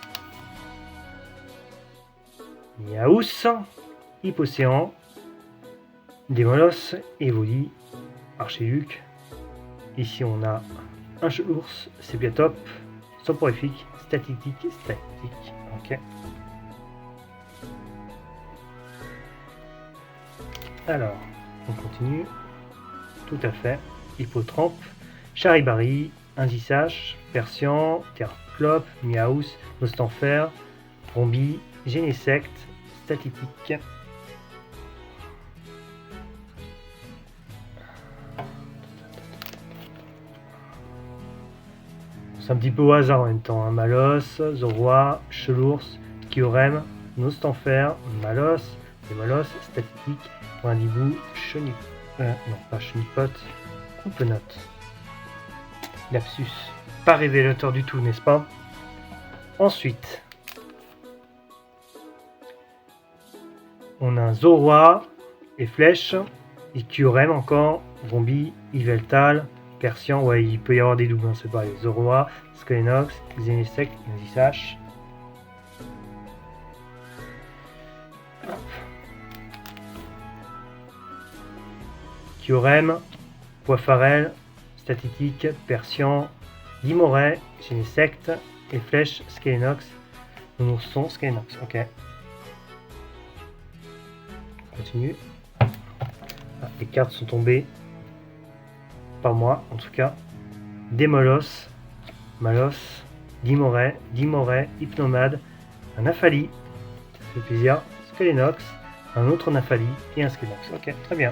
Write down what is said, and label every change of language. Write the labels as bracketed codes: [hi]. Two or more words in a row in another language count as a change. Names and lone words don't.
[fr] Miaus, Hippocéan, Démolos, Evoli, Archiduc. Ici on a un Chelours, Sépiatop, Soporifique, Statique. Ok. Alors, on continue. Tout à fait. Hippotrampe, Charibari, Indissage, Persian, Terclope, Miaus, Nostanfer, Rombi, Génésect, Statique. C'est un petit peu au hasard en même temps. Hein. Malos, Zoroa, Chelours, Kyurem, Nostanfer, Malos, Démolos, Statique, Brindibou, non pas Chenipot, Coupe-Note. Lapsus. Pas révélateur du tout, n'est-ce pas? Ensuite, on a un Zoroa et Flèche, et Kyurem encore, Rombi, Yveltal, Persian, ouais, il peut y avoir des doubles, hein, c'est pareil. Zoroa, Skelenox, Xenesect, Indissage. Kyurem, Poifarel, Statique, Persian, Dimoret, Génésect, et Flèche, Skelenox, Nourson, Skelenox. Ok. On continue. Ah, les cartes sont tombées. Pas moi, en tout cas. Démolos, Malos, Dimoret, Hypnomade, un Aphali, ça fait plaisir, Skelenox, un autre Aphali et un Skelenox. Ok, très bien.